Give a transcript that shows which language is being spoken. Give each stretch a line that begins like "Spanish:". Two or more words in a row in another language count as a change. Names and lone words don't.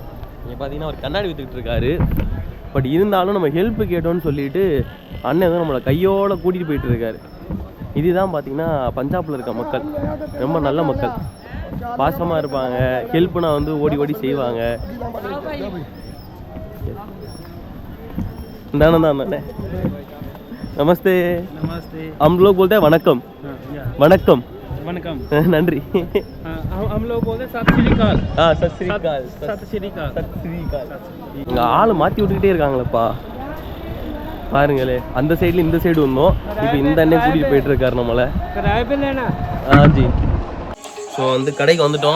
Tamil: இங்கே பார்த்தீங்கன்னா அவர் கண்ணாடி விற்றுக்கிட்டு இருக்காரு. பட் இருந்தாலும் நம்ம ஹெல்ப்பு கேட்டோன்னு சொல்லிட்டு அண்ணன் தான் நம்மளை கையோடு கூட்டிகிட்டு போயிட்டு இருக்காரு. இதுதான் பார்த்தீங்கன்னா பஞ்சாபில் இருக்க மக்கள் ரொம்ப நல்ல மக்கள், பாசமாக இருப்பாங்க. ஹெல்ப்னா வந்து ஓடி ஓடி செய்வாங்க. தானே தான் அண்ணே. நமஸ்தே.
Hindi: नमस्ते। हम लोग बोलते हैं वनक्कम। वनक्कम वनकम।
Tamil: நன்றி।
Hindi: हम लोग बोलते हैं
Punjabi: ਸਤ ਸ੍ਰੀ ਅਕਾਲ। ਸਤ ਸ੍ਰੀ ਅਕਾਲ। ਸਤ ਸ੍ਰੀ ਅਕਾਲ। ਸਤ ਸ੍ਰੀ ਅਕਾਲ।
Tamil: இங்கே ஆள் மாற்றி விட்டுக்கிட்டே இருக்காங்களப்பா பாருங்களே. அந்த சைடில் இந்த சைடு வந்தோம், இப்போ இந்த அண்ணே கூட்டிகிட்டு போயிட்டு இருக்காரு நம்மளை. ஜி. ஸோ வந்து கடைக்கு வந்துட்டோம்.